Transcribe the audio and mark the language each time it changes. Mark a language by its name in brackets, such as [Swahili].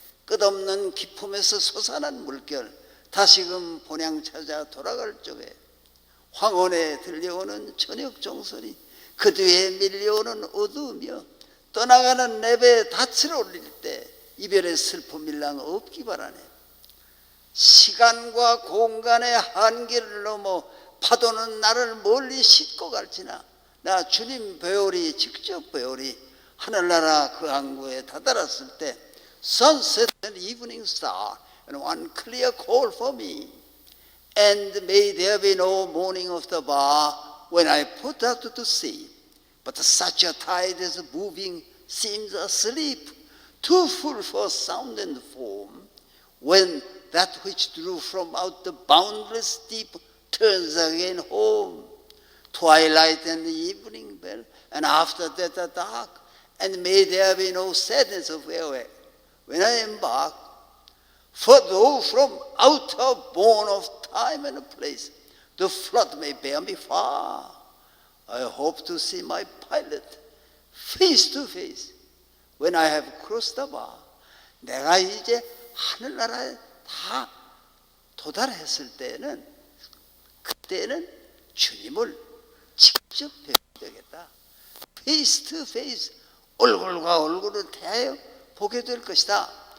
[Korean] 끝없는 기품에서 솟아난 물결 다시금 본향 찾아 돌아갈 적에 황혼에 들려오는 저녁 종소리 그 뒤에 밀려오는 어두우며 떠나가는 내 배에 닻을 올릴 때 이별의 슬픔 일랑 없기 바라네. 시간과 공간의 한계를 넘어 파도는 나를 멀리 싣고 갈지나 나 주님 배우리 직접 배우리. 하늘나라 그 항구에 다다랐을 때 [English] Sunset and evening star and one clear call for me. And may there be no mourning of the bar when I put out to sea. But such a tide as moving seems asleep, too full for sound and form. When that which drew from out the boundless deep turns again home. Twilight and the evening bell, and after that the dark. And may there be no sadness of farewell when I embark. For though from out of bourne of time and place the flood may bear me far, I hope to see my pilot face to face when I have crossed the bar. [Korean] 내가 이제 하늘나라에 다 도달했을 때는 그때는 주님을 직접 뵙게 되겠다. [English] Face to face, [Korean] 얼굴과 얼굴을 대하여 보게 될 것이다.